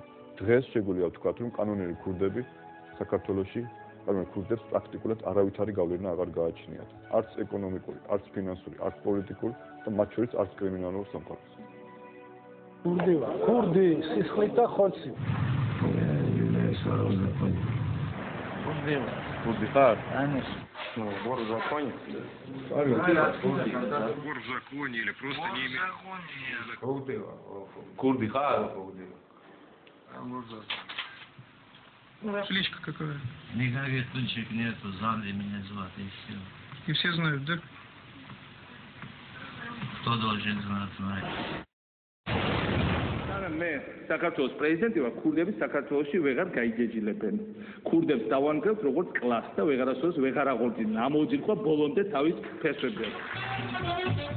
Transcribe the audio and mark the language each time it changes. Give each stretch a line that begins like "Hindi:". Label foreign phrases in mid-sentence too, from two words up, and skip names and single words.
Georgian: დღეს შეგვიძლია ვთქვათ, რომ კანონური ქურდები საქართველოში კანონური ქურდებს პრაქტიკულად არავითარი გავლენა აღარ გააჩნიათ. არც ეკონომიკური, არც ფინანსური, არც პოლიტიკური და მათ შორის არც კრიმინალურ სამყაროს. ქურდი, სისხლით და ხორცით. ქურდი ხარ?
Russian: Конечно. Ну, вор в законе. Вор в законе или просто не имеет.
Georgian: ქურდი ხარ?
Russian: Кличка какая? Никаких кличек нету, Занди меня звать, и все. И все знают, да? Кто должен знать?
Georgian: მე საქართველოს პრეზიდენტი ვარ, ქურდები საქართველოში ვეღარ გაიჯეჯილებენ. ქურდებს დავანგრევთ როგორც კლასს და ვეღარასოდეს ვეღარ აღორძინებენ. ამოძირყვა ბოლომდე თავის ფესვებზე.